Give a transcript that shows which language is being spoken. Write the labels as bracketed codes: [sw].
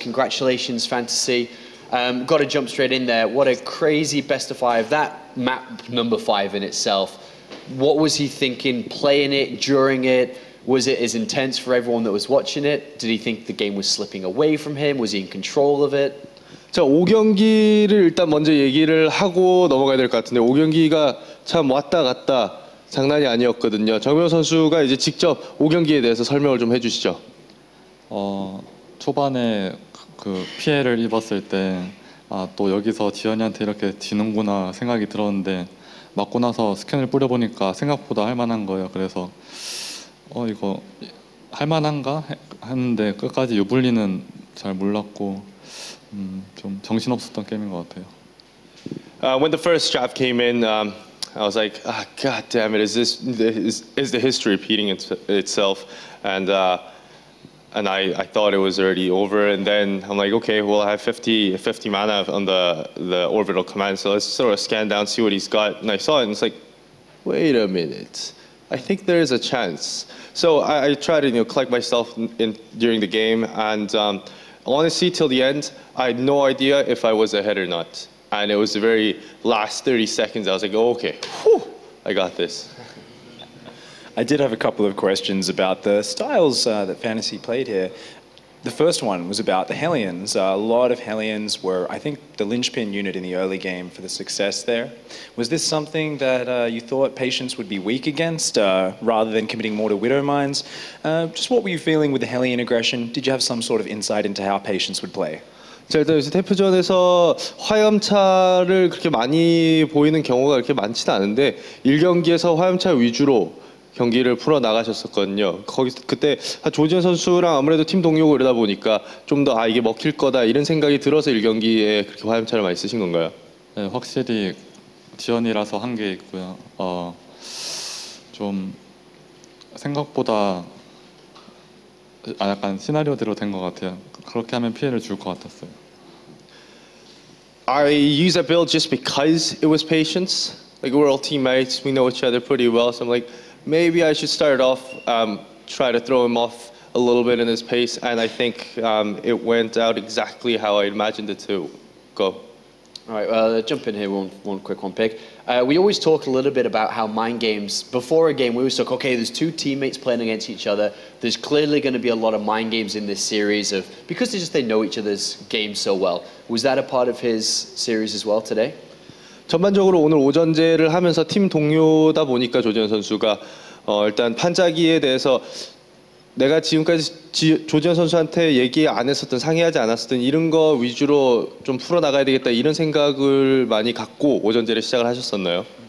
[en] Congratulations, Fantasy. Got to jump straight in there. What a crazy Best of 5. That map number 5 in itself What was he thinking playing it, during it? Was it as intense for everyone that was watching it? Did he think the game was slipping away from him? Was he in control of it? [ko] 자, 5경기를 일단 먼저 얘기를 하고 넘어가야 될 것 같은데 5경기가 참 왔다 갔다 장난이 아니었거든요. 정명 선수가 이제 직접 5경기에 대해서 설명을 좀 해주시죠. 초반에 그 피해를 입었을 때 또 여기서 지현이한테 이렇게 지는구나 생각이 들었는데 맞고 나서 스캔을 뿌려보니까 생각보다 할만한 거예요. 그래서 이거 할만한가 했는데 끝까지 유불리는 잘 몰랐고 좀 정신없었던 게임인 것 같아요. [en] When the first draft came in, I was like, God damn it, is the history repeating itself? And I thought it was already over, and then I'm like, okay, well, I have 50 mana on the orbital command, so let's sort of scan down, see what he's got. And I saw it, and it's like, wait a minute, I think there is a chance. So I tried to collect myself during the game, and honestly, till the end, I had no idea if I was ahead or not. And it was the very last 30 seconds, I was like, oh, okay, whew, I got this. I did have a couple of questions about the styles that Fantasy played here. The first one was about the Hellions. A lot of Hellions were, I think, the linchpin unit in the early game for the success there. Was this something that you thought Patience would be weak against, rather than committing more to Widow Mines? Just what were you feeling with the Hellion aggression? Did you have some sort of insight into how Patience would play? [ko] 자, 일단 요새 태프전에서 화염차를 그렇게 많이 보이는 경우가 그렇게 많지는 않은데 1경기에서 화염차 위주로 경기를 풀어 나가셨었거든요. 그때 조지현 선수랑 아무래도 팀 동료고 이러다 보니까 좀 더 이게 먹힐 거다 이런 생각이 들어서 1경기에 그렇게 화염차를 많이 쓰신 건가요? 네, 확실히 지연이라서 한 게 있고요. 좀 생각보다 약간 시나리오대로 된 것 같아요. 그렇게 하면 피해를 줄 것 같았어요. [en] I used that build just because it was Patience. Like we're all teammates, we know each other pretty well, so I'm like, maybe I should start off, try to throw him off a little bit in his pace, and I think it went out exactly how I imagined it to go. All right, jump in here, one quick one, Pig. We always talk a little bit about how mind games, before a game, we always talk, okay, there's two teammates playing against each other. There's clearly going to be a lot of mind games in this series because they know each other's games so well. Was that a part of his series as well today? [ko] 전반적으로 오늘 오전제를 하면서 팀 동료다 보니까 조지현 선수가 일단 판자기에 대해서 내가 지금까지 조지현 선수한테 얘기 안 했었던 상의하지 않았었던 이런 거 위주로 좀 풀어나가야 되겠다 이런 생각을 많이 갖고 오전제를 시작을 하셨었나요?